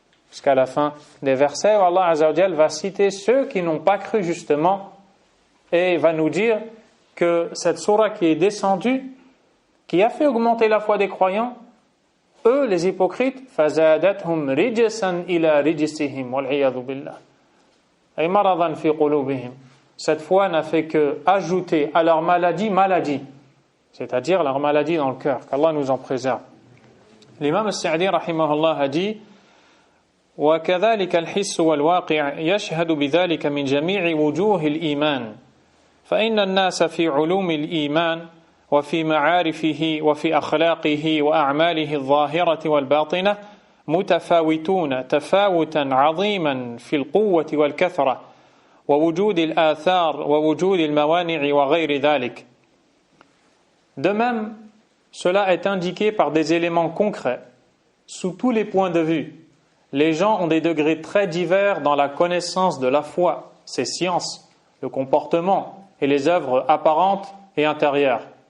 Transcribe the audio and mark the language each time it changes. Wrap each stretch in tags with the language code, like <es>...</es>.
<fr>Jusqu'à la fin des versets où Allah Azza wa Jal va citer ceux qui n'ont pas cru justement et va nous dire que cette sourate qui est descendue, qui a fait augmenter la foi des croyants, eux, les hypocrites,</fr> <ar>فَزَادَتْهُمْ رِجْسًا إِلَى رِجْسِهِمْ وَالْعِيَاذُ بِاللَّهِ أي مَرَضًا فِي قُلُوبِهِمْ.</ar> <fr>Cette foi n'a fait que ajouter à leur maladie, c'est-à-dire leur maladie dans le cœur, qu'Allah nous en préserve. L'imam Sa'di rahimahullah a dit:</fr> <ar>وَكَذَلِكَ الْحِسُّ وَالْوَاقِعُ يَشْهَدُ بِذَلِكَ مِنْ جَمِيعِ وُجُوهِ الْإِيمَانِ فإن الناس في علوم الإيمان وفي معارفه وفي أخلاقه وأعماله الظاهرة والباطنة متفاوتون تفاوتا عظيما في القوة والكثرة ووجود الآثار ووجود الموانع وغير ذلك.</ar> <fr>De même, cela est indiqué par des éléments concrets. Sous tous les points de vue, les gens ont des degrés très divers dans la connaissance de la foi, ses sciences, le comportement et les œuvres apparentes et intérieures.</fr>